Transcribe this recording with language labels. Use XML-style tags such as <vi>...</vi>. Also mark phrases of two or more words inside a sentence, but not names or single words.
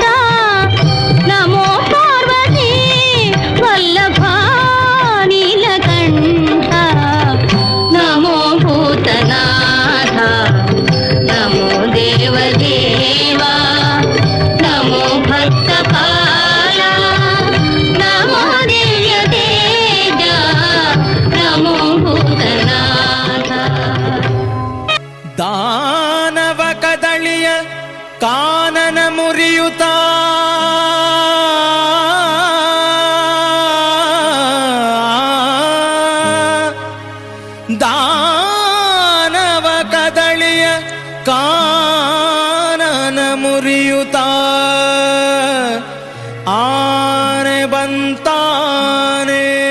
<sa>ನಮೋ ಪಾರ್ವತಿ ವಲ್ಲಭ ನೀಲಕಂಠ. ನಮೋ ಭೂತನಾಥ ನಮೋ ದೇವದೇವ ನಮೋ ಭಕ್ತಪಾಲ ನಮೋ ದಿವ್ಯ ತೇಜ. ನಮೋ ಭೂತನಾಥ.</sa> <kn>ದಾನವ ಕದಳಿಯ ಕಾನನ ಮುರಿಯುತ್ತ ದಾನವ ಕದಳಿಯ ಕಾನನ ಮುರಿಯುತ್ತ ಆನೆ ಬಂತಾನೆ.</kn>